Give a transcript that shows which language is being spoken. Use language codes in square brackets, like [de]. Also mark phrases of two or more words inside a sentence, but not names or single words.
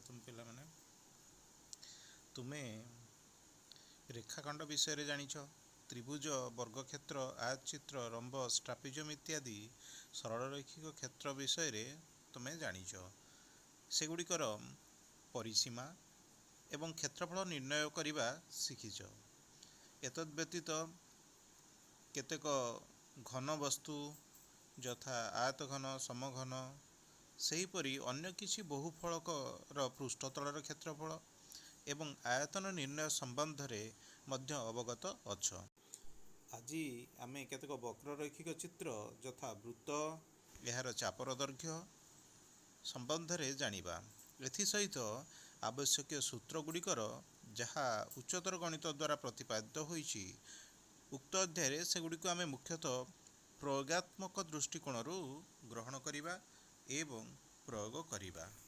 [or] ପିଲାମାନେ ତୁମେ ରେଖାଖଣ୍ଡ ବିଷୟ ଜାଣିଛ। ତ୍ରିଭୁଜ, ବର୍ଗକ୍ଷେତ୍ର, ଆୟତଚିତ୍ର, ରମ୍ବସ, ଟ୍ରାପେଜିୟମ ଇତ୍ୟାଦି ସରଳରୈଖିକ କ୍ଷେତ୍ର ବିଷୟ ତୁମେ ଜାଣିଛ। ସେଗୁଡ଼ିକର ପରିସୀମା ଏବଂ କ୍ଷେତ୍ରଫଳ ନିର୍ଣ୍ଣୟ କରିବା ଶିଖିଛ। ଏତଦ୍ ବ୍ୟତୀତ କେତେକ ଘନ ବସ୍ତୁ ଯଥା ଆୟତ ଘନ, ସମଘନ, ସେହିପରି ଅନ୍ୟ କିଛି ବହୁଫଳକର ପୃଷ୍ଠତଳର କ୍ଷେତ୍ରଫଳ ଏବଂ ଆୟତନ ନିର୍ଣ୍ଣୟ ସମ୍ବନ୍ଧ ରେ ମଧ୍ୟ ଅବଗତ ଅଛ। ଆଜି ଆମେ କେତେକ ବକ୍ରରୈଖିକ ଚିତ୍ର ଯଥା ବୃତ୍ତ, ଯାହାର ଚାପର ଦୈର୍ଘ୍ୟ ସମ୍ବନ୍ଧ ରେ ଜାଣିବା। ଏଥିସହିତ ଆବଶ୍ୟକ ସୂତ୍ର ଗୁଡ଼ିକର ଯଦିଓ ଉଚ୍ଚତର ଗଣିତ ଦ୍ୱାରା ପ୍ରତିପାଦିତ ହୋଇଛି, ଉକ୍ତ ଅଧ୍ୟାୟ ସେଗୁଡ଼ିକ ଆମେ ମୁଖ୍ୟତଃ ପ୍ରୟୋଗାତ୍ମକ ଦୃଷ୍ଟିକୋଣ ଗ୍ରହଣ କରିବା ଏବଂ ପ୍ରୟୋଗ କରିବା।